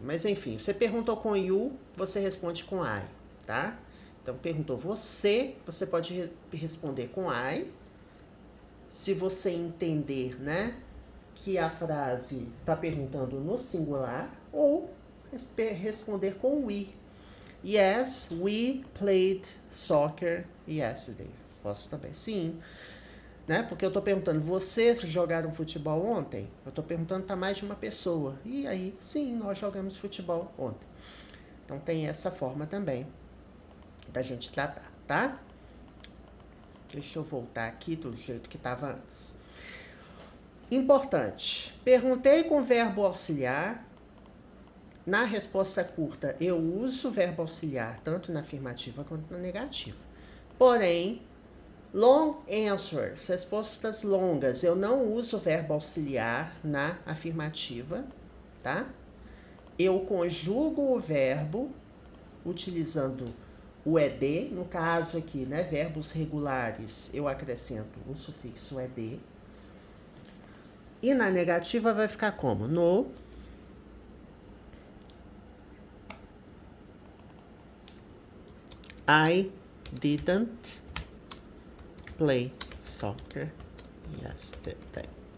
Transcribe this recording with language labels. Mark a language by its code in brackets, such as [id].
[pt] Mas enfim, você perguntou com you, você responde com I, tá? Então, perguntou você pode responder com I. Se você entender, né, que a frase está perguntando no singular, ou responder com we. [en] Yes, we played soccer yesterday. [pt] Posso também, sim. Né? Porque eu estou perguntando, vocês jogaram futebol ontem? Eu estou perguntando para mais de uma pessoa. E aí, sim, nós jogamos futebol ontem. Então, tem essa forma também da gente tratar, tá? Deixa eu voltar aqui do jeito que estava antes. Importante. Perguntei com verbo auxiliar. Na resposta curta, eu uso o verbo auxiliar tanto na afirmativa quanto na negativa. Porém, [en] long answers, [pt] respostas longas, eu não uso o verbo auxiliar na afirmativa, tá? Eu conjugo o verbo utilizando o ed, no caso aqui, né, verbos regulares, eu acrescento o sufixo ed. E na negativa vai ficar como? [en] No I didn't play soccer yesterday.